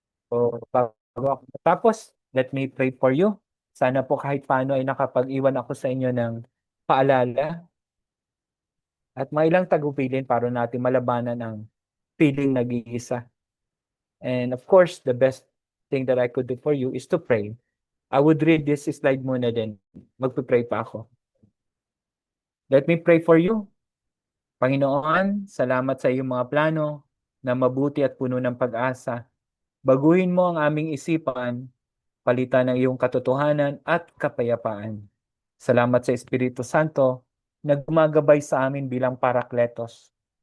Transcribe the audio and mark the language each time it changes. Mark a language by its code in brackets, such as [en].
[en] So, tapos, let me pray for you. [tl] Sana po kahit paano ay nakapag-iwan ako sa inyo ng paalala at may ilang tagubilin para natin malabanan ang feeling nag-iisa. [en] And of course, the best thing that I could do for you is to pray. I would read this slide muna din. [tl] Magpipray pa ako. [en] Let me pray for you. [tl] Panginoon, salamat sa iyong mga plano. na mabuti at puno ng pag-asa. Baguhin mo ang aming isipan, palitan ng iyong katotohanan at kapayapaan. Salamat sa Espiritu Santo na gumagabay sa amin bilang parakletos.